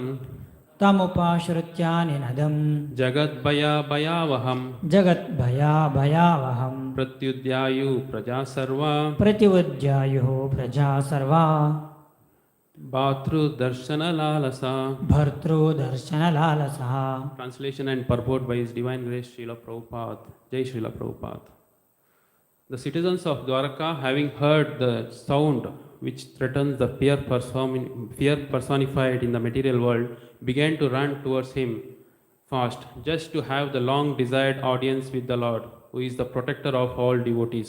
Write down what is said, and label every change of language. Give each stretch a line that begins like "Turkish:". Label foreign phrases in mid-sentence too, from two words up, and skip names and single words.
Sanskrit: ತಮುಪಾಶ್ರುತ್ಯ ನಿನದಂ ಜಗದ್ಭಯಾಭಯಾವಹಂ ಜಗದ್ಭಯಾಭಯಾವಹಂ ಪ್ರತ್ಯುದ್ಯಾಯು ಪ್ರಜಾ ಸರ್ವಾ ಪ್ರತಿವುಜ್ಯಾಯು ಪ್ರಜಾ ಸರ್ವಾ ಭಾತೃದರ್ಶನಲಾಲಸ. ಭರ್ತೃದರ್ಶನಲಾಲಸಃ.
English: Translation and purport by His Divine Grace Srila Prabhupada. Jai Srila Prabhupada. The citizens of Dwaraka, having heard the sound which threatens the fear personified in the material world, began to run towards him fast, just to have the long desired audience with the Lord, who is the protector of all devotees.